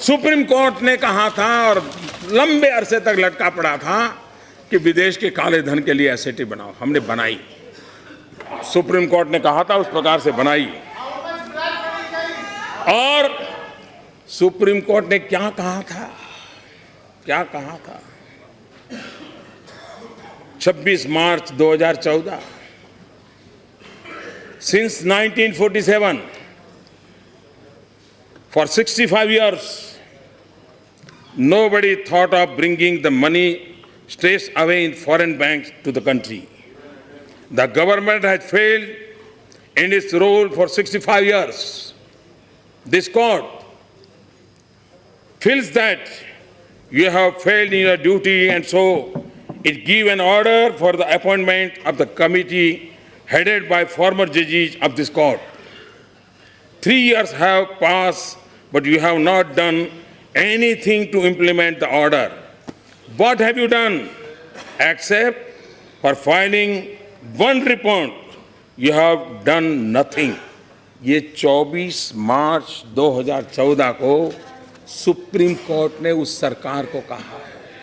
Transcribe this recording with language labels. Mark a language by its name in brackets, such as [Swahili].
[Hindi] Supreme court ने कहा था और लंबे अरसे तक लटका पड़ा था कि विदेश के काले धन के लिए SIT बनाओ, हमने बनाई। सुप्रीम कोर्ट ने कहा था उस प्रकार से बनाई। और सुप्रीम कोर्ट ने क्या कहा था, क्या कहा था? [English] 26 March 2014, since 1947 for 65 years nobody thought of bringing the money straight away in foreign banks to the country. The government has failed in its role for 65 years. This court feels that you have failed in your duty, and so it gives an order for the appointment of the committee headed by former judges of this court. 3 years have passed, but you have not done anything to implement the order. What have you done? Except for filing one report, you have done nothing. [Hindi] ये 24 मार्च 2014 को supreme court ने उस सरकार को कहा है।